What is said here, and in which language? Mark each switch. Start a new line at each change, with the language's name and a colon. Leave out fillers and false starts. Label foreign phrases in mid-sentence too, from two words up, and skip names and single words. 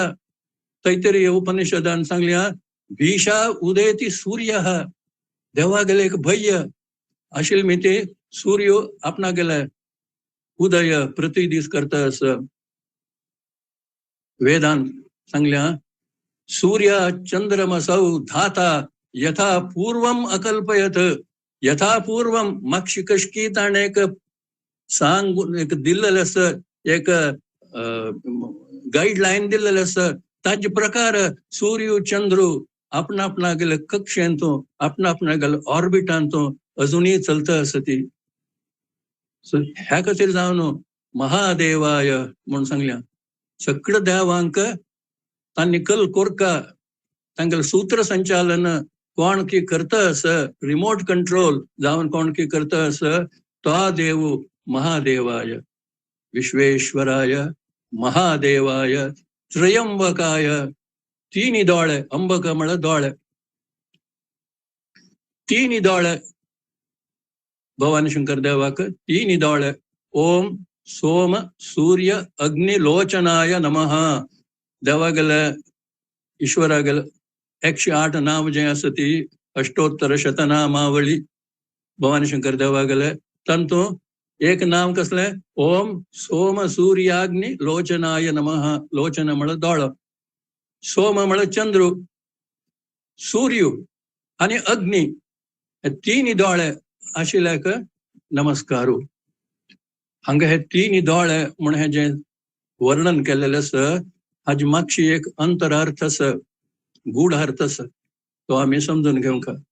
Konkani: तैत्तिरीय उपनिषदान सांगल्या
Sanskrit: भीषा उदयती सूर्य.
Konkani: देवा गेले एक भय आशिल्ली मिती सूर्य आपणा गेले उदय प्रतिदीस करता आसा. वेदांत सांगल्या
Sanskrit: सूर्य चंद्रमसौ धाता यथा पूर्वम अकल्पयत. यथा पूर्वम
Konkani: मागशी कशकी ताणे एक सांग एक दिल्लेलें आसा, एक गाईडलाईन दिल्लेलें आसा. ताजे प्रकार सूर्य चंद्र आपणा गेले कक्षेंतून आपणा गेले ऑर्बिटांतूं अजुनूय चलता आसा ती. सो ह्या खातीर जावन महादेवाय म्हूण सांगल्या. सगळ्या देवांक तांणी कल कोरका. तांगेलें सूत्र संचालन कोण की करता आसा,
English: remote control
Konkani: जावन कोण की करता आसा ता देव महादेवाय विश्वेश्वराय महादेवाय त्रयंबकाय तीन दोळे अंबक म्हळ दोळे तीन दोळे भवानी शंकर देवाक तीन दोळे
Sanskrit: ओम सोम सूर्य अग्निलोचनाय नमः
Konkani: देवागेल ईश्वरागेल 108 नाम जे आसा ती अष्टोत्तर शतनामावळी भवानी शंकर देवागेले तांतू एक नाम कसले
Sanskrit: ओम सोम सूर्याग्नि लोचनाय नमः
Konkani: लोचन म्हळ दोळ सोम म्हळ चंद्र सूर्य आणि अग्नी हे तीन दोळे आशिल्ल्याक नमस्कारू हांगा हे तीन दोळे म्हण हे जे वर्णन केलेले आसा हाजी मागशी एक अंतरार्थ आसा गूढ अर्थ आसा तो आम्ही समजून घेवंक